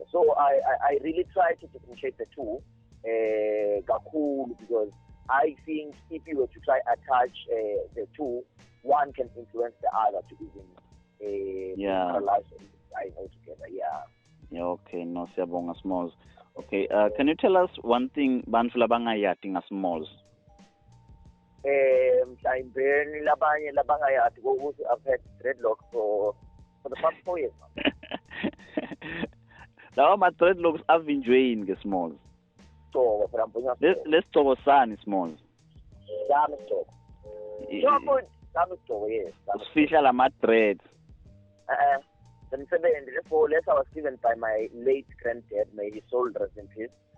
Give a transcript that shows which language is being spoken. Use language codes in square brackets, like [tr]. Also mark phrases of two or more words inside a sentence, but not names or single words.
[en] So I really try to differentiate the two, Gakul, because I think if you were to try attach the two, one can influence the other to even neutralize it altogether. Yeah, okay, no, [ss] siyabonga Smallz. [en] Okay, can you tell us one thing [ss] bantu labangayati nga [en] Smallz? [ss] Mhlawumbe labanye labangayati ukuthi [en] I've had dreadlocks for the past 4 years now. [ss] Lawa ma dreadlocks avinjweni ke Smallz. [en] So let's talk about Sunny Smallz. Dami stop. Yes. [ss] Usifihla lama dreads. [en] Therefore, I was given by my late granddad, may his soul rest in peace.